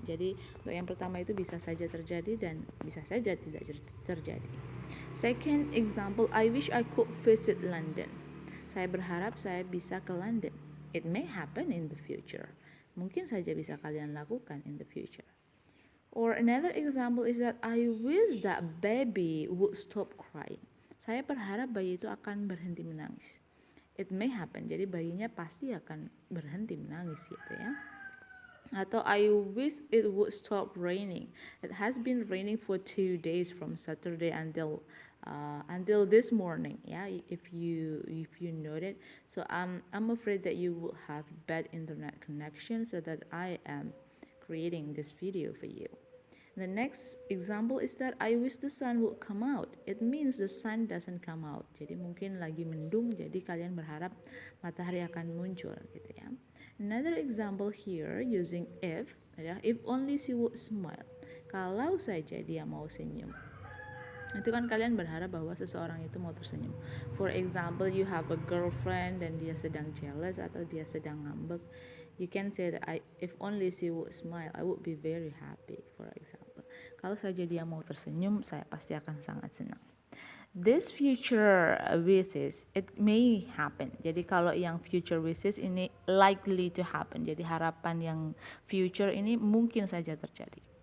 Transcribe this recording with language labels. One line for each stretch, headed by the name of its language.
Indonesian: Jadi untuk yang pertama itu bisa saja terjadi dan bisa saja tidak terjadi.
English: Second example, I wish I could visit London.
Indonesian: Saya berharap saya bisa ke London.
English: It may happen in the future.
Indonesian: Mungkin saja bisa kalian lakukan
English: in the future. Or another example is that I wish that baby would stop crying.
Indonesian: Saya berharap bayi itu akan berhenti menangis.
English: It may happen.
Indonesian: Jadi bayinya pasti akan berhenti menangis gitu ya. Atau
English: I wish it would stop raining. It has been raining for 2 days from Saturday until this morning. Yeah, if you noted. So I'm afraid that you will have bad internet connection, so that I am creating this video for you. The next example is that I wish the sun would come out. It means the sun doesn't come out.
Indonesian: Jadi mungkin lagi mendung, jadi kalian berharap matahari akan muncul gitu ya.
English: Another example here using if only she would smile.
Indonesian: Kalau saja dia mau senyum. Itu kan kalian berharap bahwa seseorang itu mau tersenyum.
English: For example, you have a girlfriend
Indonesian: dan dia sedang jealous atau dia sedang ngambek.
English: You can say that if only she would smile, I would be very happy, for example.
Indonesian: Kalau saja dia mau tersenyum, saya pasti akan sangat senang.
English: This future wishes, it may happen.
Indonesian: Jadi kalau yang
English: future wishes
Indonesian: ini
English: likely to happen.
Indonesian: Jadi harapan yang future ini mungkin saja terjadi.